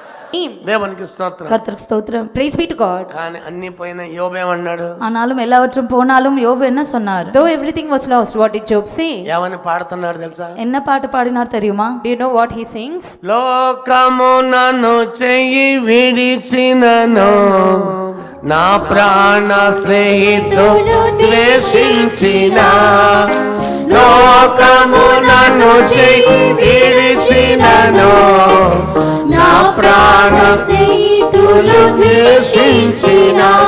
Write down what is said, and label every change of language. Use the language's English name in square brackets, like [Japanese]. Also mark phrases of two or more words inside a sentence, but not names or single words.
[Telugu] దేవునికి స్తోత్రం. [Tamil] கர்த்தருக்கு ஸ்தோத்திரம். [English] Praise be to God. [Telugu] కానీ అన్ని పోయిన యోబు ఏమన్నాడు? [Tamil] ஆனாலும் எல்லாவற்றும் போனாலும் யோபு என்ன சொன்னார்? [English] Though everything was lost, what did Job say? [Telugu] ఏమని పాడుతున్నాడు తెలుసా? [Tamil] என்ன பாட்டு பாடினார் தெரியுமா? [English] Do you know what he sings? [Telugu] లోకము నన్ను చెయ్యి విడిచినను, నా ప్రాణ స్నేహితుడు ద్వేషించిన, లోకము నన్ను చెయ్యి విడిచినను, నా ప్రాణ స్నేహితులు ద్వేషించిన,